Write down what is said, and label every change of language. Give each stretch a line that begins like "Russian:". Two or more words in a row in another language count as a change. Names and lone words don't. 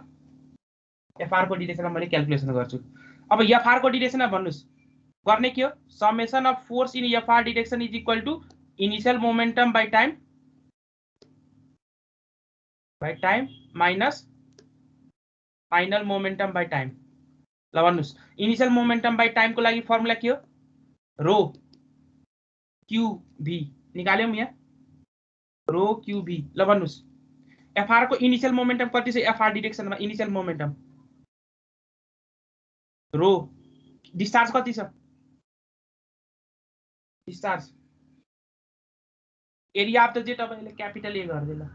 Nepali: एफआर को डिरेक्सनमा मैले क्याल्कुलेसन गर्छु। अब एफआर को डिरेक्सनमा भन्नुस् गर्ने के हो,
English: summation of force in FR direction is equal to initial momentum by time minus final momentum by time
Nepali: माइनस फाइनल मोमेन्टम बाइ टाइम। ल भन्नुस्
English: initial momentum by time
Nepali: को लागि फर्मुला के हो,
English: rho Q V
Nepali: निकाल्यौं यहाँ,
English: rho Q V.
Nepali: ल भन्नुस् एफआर को
English: initial momentum
Nepali: कति छ, एफआर डिरेक्सनमा
English: initial momentum
Nepali: रो, डिस्चार्ज कति छ,
English: discharge area of the jet
Nepali: तपाईले
English: capital A
Nepali: गर्दै।